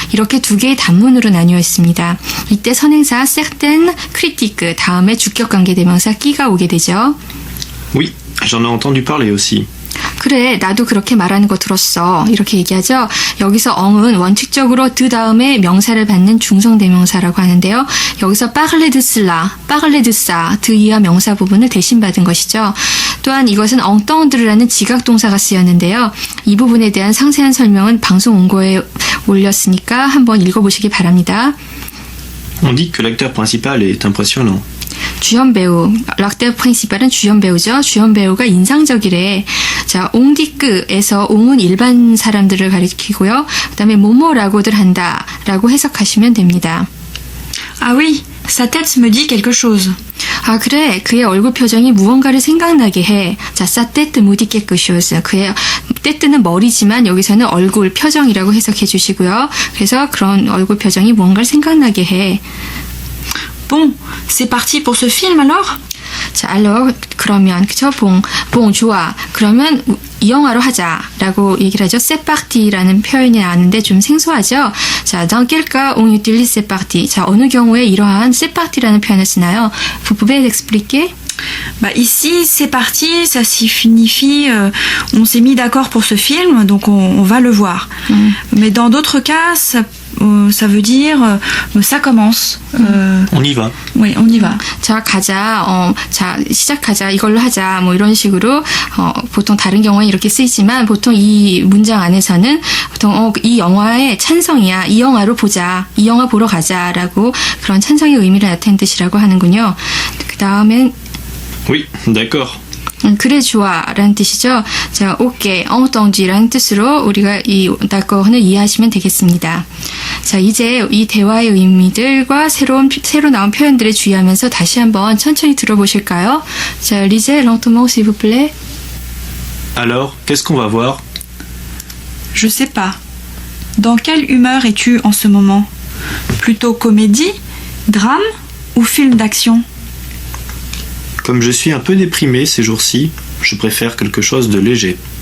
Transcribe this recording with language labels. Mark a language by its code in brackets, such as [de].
[ko] 이렇게 두 개의 단문으로 나뉘어 있습니다. 이때 선행사 certaines critiques 다음에 주격관계대명사 끼가 오게 되죠. [fr] Oui, j'en ai entendu parler aussi. [ko] 그래, 나도 그렇게 말하는 거 들었어. 이렇게 얘기하죠. 여기서 엉은 원칙적으로 드 다음에 명사를 받는 중성대명사라고 하는데요. 여기서 [fr] parler de cela, parler de ça, [ko] 드 이하 명사 부분을 대신 받은 것이죠. 또한 이것은 entendre라는 지각동사가 쓰였는데요. 이 부분에 대한 상세한 설명은 방송 원고에 올렸으니까 한번 읽어보시기 바랍니다. [fr] On dit que l'acteur principal est impressionnant. [ko] 주연 배우, 락데 프린시팔은 주연 배우죠. 주연 배우가 인상적이래. 자, 옹디크에서 옹은 일반 사람들을 가리키고요. 그 다음에 뭐뭐라고들 한다라고 해석하시면 됩니다. [fr] Ah oui, sa tête me dit quelque chose. [ko] 아, 그래. 그의 얼굴 표정이 무언가를 생각나게 해. 자, 사떼트 무디케 끄쇼스. 그의 떼뜨는 머리지만 여기서는 얼굴 표정이라고 해석해 주시고요. 그래서 그런 얼굴 표정이 무언가를 생각나게 해. [fr] Bon, c'est parti pour ce film alors? [ko] 자, alors 그러면 그쵸? 봉 좋아. 그러면 이 영화로 하자라고 얘기를 하죠. C'est parti라는 표현이 나왔는데 좀 생소하죠. [fr] 자, dans quel cas on utilise c'est parti? [ko] 자, 어느 경우에 이러한 [fr] c'est parti [ko] 라는 표현을 쓰나요? [fr] Vous pouvez expliquer? Bah ici, c'est parti, ça signifie on s'est mis d'accord pour ce film, donc on va le voir. Mais dans d'autres cas, ça veut dire ça commence. On y va. Oui, on y va. [ko] 자, 가자. 자, 시작하자. 이걸로 하자. 뭐 이런 식으로 보통 다른 경우에 이렇게 쓰이지만 보통 이 문장 안에서는 보통 이 영화의 찬성이야. 이 영화로 보자. 이 영화 보러 가자라고 그런 찬성의 의미를 나타낸 뜻이라고 하는군요. 그 다음엔 [fr] Oui, d'accord. [ko] 그래 좋아 라는 뜻이죠. 자, 오케이, entendu라는 뜻으로 우리가 이 d'accord을 이해하시면 되겠습니다. 자, 이제 이 대화의 의미들과 새로 나온 표현들에 주의하면서 다시 한번 천천히 들어보실까요? [fr] 자, lisez lentement s'il vous plaît. Alors, qu'est-ce qu'on va voir? Je sais pas. Dans quelle humeur es-tu en ce moment? Plutôt comédie, drame ou film d'action? Comme je suis un peu déprimé ces jours-ci, je préfère quelque chose de léger.